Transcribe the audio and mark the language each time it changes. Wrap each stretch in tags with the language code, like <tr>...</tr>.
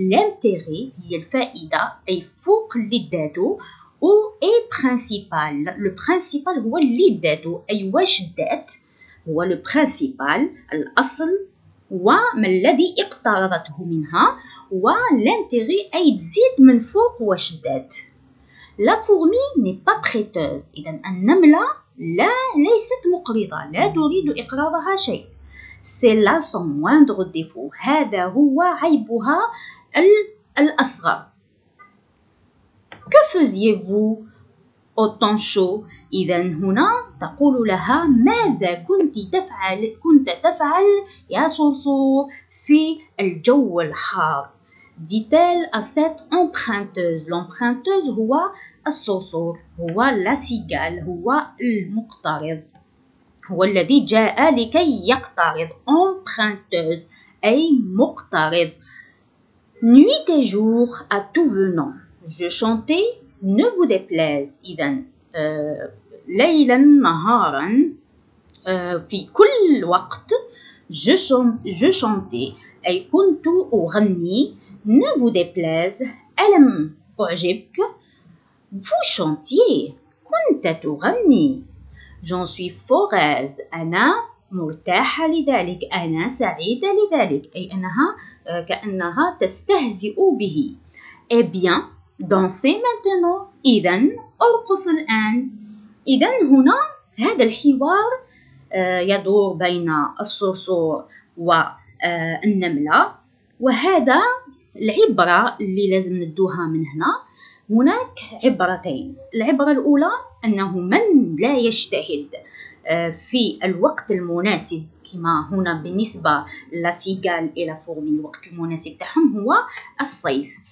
<ar>l'intérêt هي الفائدة أي فوق اللي داتو. و اي برينسيبال. لو برينسيبال هو اللي داتو أي واش دات، هو لو برينسيبال الأصل وما الذي اقترضته منها. و l'intérêt أي تزيد من فوق واش دات.</ar> <fr>La fourmi n'est pas prêteuse.</fr> <ar>إذا النملة ليست مقرضة، لا تريد إقراضها شيء.</ar> <fr>C'est là son moindre défaut.</fr> <ar>هذا هو عيبها الأصغر.</ar> <fr>Que faisiez-vous au temps chaud؟</fr> <ar>إذا هنا تقول لها ماذا كنت تفعل يا صرصور في الجو الحار.</ar> <fr>dit-elle à cette emprunteuse.</fr> <ar>l'emprunteuse هو الصرصور، هو la cigale، هو المقترض، هو الذي جاء لكي يقترض. emprunteuse أي مقترض.</ar> <fr>nuit et jour à tout venant. je chantais ne vous déplaise.</fr> <ar>إذا ليلا نهارا في كل وقت.</ar> <fr>je chantais</fr> <ar>أي كنت أغني.</ar> <fr>ne vous déplaise</fr> <ar>ألم أعجبك.</ar> <fr>vous chantiez</fr> <ar>كنت تغني.</ar> <fr>j'en suis heureuse</fr> <ar>أنا مرتاحة لذلك، أنا سعيدة لذلك، أي أنها كأنها تستهزئ به.</ar> <fr>eh bien dansez maintenant.</fr> <ar>إذا أرقص الآن. إذا هنا هذا الحوار يدور بين الصرصور والنملة. وهذا العبرة اللي لازم ندوها من هنا. هناك عبرتين. العبرة الأولى أنه من لا يجتهد في الوقت المناسب، كما هنا بالنسبة لسيجال إلى فورمي الوقت المناسب تاعهم هو الصيف.</ar>